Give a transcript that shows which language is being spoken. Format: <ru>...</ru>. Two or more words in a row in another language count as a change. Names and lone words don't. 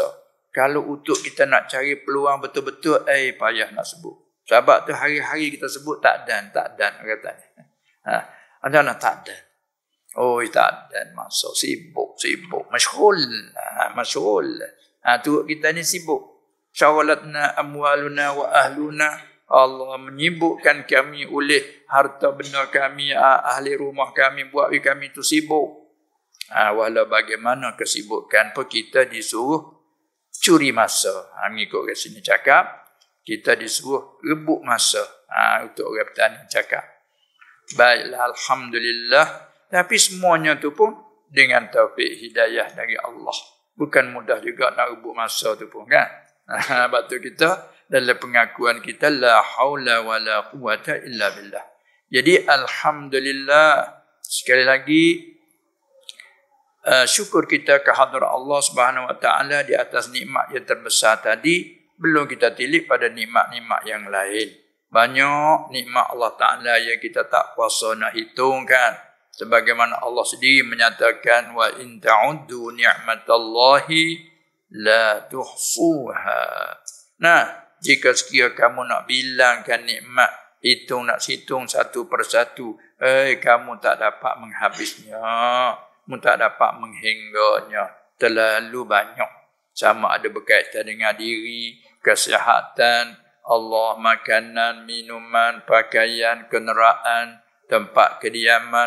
<ms>Kalau untuk kita nak cari peluang betul-betul, payah nak sebut. Sebab tu hari-hari kita sebut tak dan katanya. Anda nak tak dan. Tak dan masa. Sibuk. Masyghul. Tu kita ni sibuk.</ms> <ar>شغلتنا أموالنا وأهلونا.</ar> <ms>Allah menyibukkan kami oleh harta benda kami, ahli rumah kami, buat kami tu sibuk. Walau bagaimana kesibukan pun kita disuruh curi masa. Mengikut kat sini cakap, kita disuruh rebut masa. Untuk orang petani cakap. Baiklah, alhamdulillah. Tapi semuanya tu pun dengan taufik hidayah dari Allah. Bukan mudah juga nak rebut masa tu pun, kan? Sebab tu kita dalam pengakuan kita</ms> <ar>لا حول ولا قوة إلا بالله.</ar> <ms>Jadi alhamdulillah, sekali lagi syukur kita kehadrat Allah</ms> <ar>سبحانه وتعالى</ar> <ms>di atas nikmat yang terbesar tadi. Belum kita tilik pada nikmat-nikmat yang lain. Banyak nikmat Allah Taala yang kita tak kuasa nak hitung, kan? Sebagaimana Allah sendiri menyatakan</ms> <ar>وإن تعدوا نعمة الله لا تحصوها.</ar> <ms>Nah, jika sekiranya kamu nak bilangkan nikmat, nak hitung satu persatu, kamu tak dapat menghabisnya, kamu tak dapat menghingganya. Terlalu banyak. Sama ada berkaitan dengan diri, kesihatan, Allah, makanan, minuman, pakaian, kenderaan, tempat kediaman.</ms>